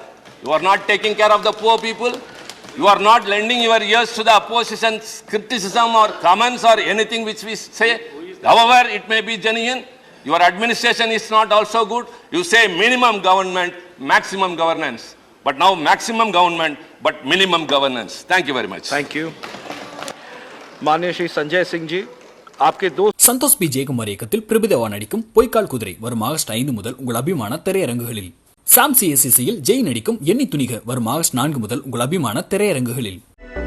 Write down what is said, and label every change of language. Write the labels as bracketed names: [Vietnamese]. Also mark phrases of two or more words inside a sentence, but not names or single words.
[English] You are not taking care of the poor people. You are not lending your ears to the opposition's criticism or comments or anything which we say. However, it may be genuine. Your administration is not also good. You say minimum government, maximum governance. But now maximum government, but minimum governance. Thank you very much. Thank you. [Hindi] माननीय श्री संजय सिंह जी, आपके दो [Tamil] சந்தோஷ் பி ஜெயக்குமார் இயக்கத்தில் பிரபுதேவா நடிக்கும் பொய்க்கால் குதிரை வரும் ஆகஸ்ட் 5 முதல் உங்கள் அபிமான திரையரங்குகளில். சாம் சிஎஸ்சியில் ஜெய் நடிக்கும் எண்ணி துணிக வரும் ஆகஸ்ட் 4 முதல் உங்கள் அபிமான திரையரங்குகளில்.